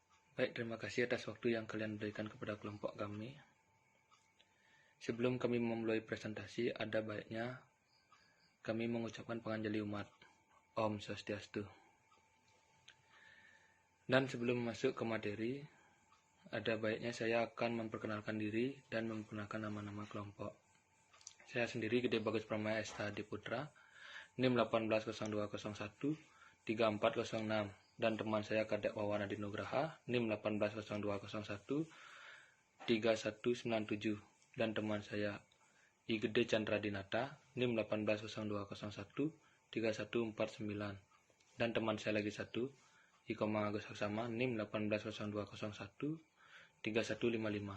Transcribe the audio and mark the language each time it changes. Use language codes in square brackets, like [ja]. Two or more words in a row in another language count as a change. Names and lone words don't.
[id] Baik, terima kasih atas waktu yang kalian berikan kepada kelompok kami. Sebelum kami memulai presentasi, ada baiknya kami mengucapkan penganjali umat. Om Swastiastu. Dan sebelum masuk ke materi, ada baiknya saya akan memperkenalkan diri dan memperkenalkan nama-nama kelompok. Saya sendiri Gede Bagus Pramaya Esta Diputra, NIM 180201 3406, dan teman saya Kadek Wawan Adi Nugraha, NIM 180201 3197, dan teman saya I Gede Chandra Dinata, NIM 180201 3149, dan teman saya lagi satu I Komang Agus Haksama, NIM 180201 3155.